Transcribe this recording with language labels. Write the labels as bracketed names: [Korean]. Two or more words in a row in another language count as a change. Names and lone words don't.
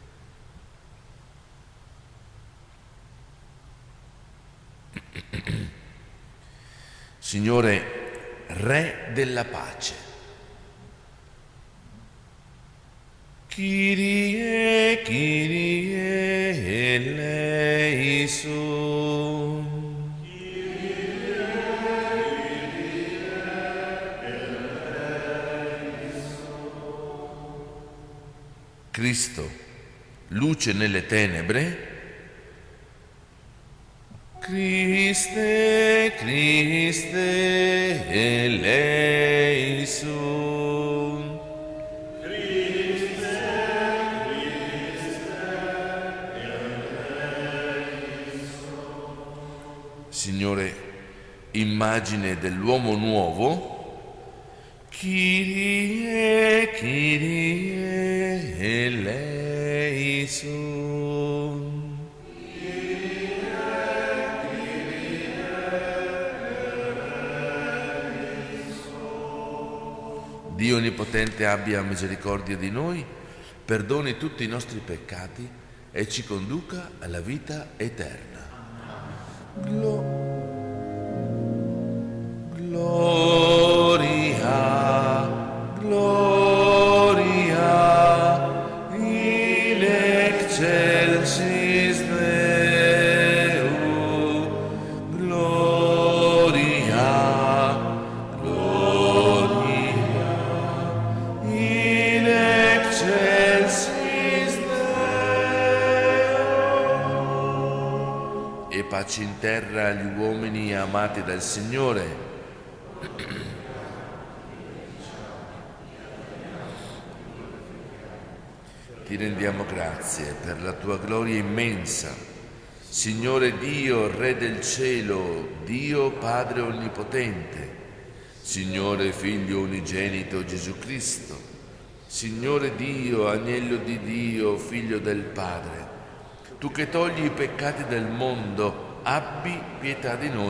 [Italian] Signore, Re della pace, [Greek] Κύριε, Κύριε ἐλέησον. [Italian] Cristo, luce nelle tenebre, [Greek] Χριστέ, Χριστέ ἐλέησον. Χριστέ, Χριστέ ἐλέησον. [Italian] Signore, immagine dell'uomo nuovo, [Greek] Κύριε, Κύριε ἐλέησον. [Italian] Dio Onnipotente abbia misericordia di noi, perdoni tutti i nostri peccati e ci conduca alla vita eterna. [Latin] Gloria, gloria in excelsis Deo. Gloria, gloria in excelsis Deo. [Italian] E pace in terra agli uomini amati dal Signore. Ti rendiamo grazie per la tua gloria immensa, Signore Dio, Re del cielo, Dio Padre Onnipotente, Signore Figlio Unigenito Gesù Cristo, Signore Dio, Agnello di Dio, Figlio del Padre, tu che togli i peccati del mondo, abbi pietà di noi.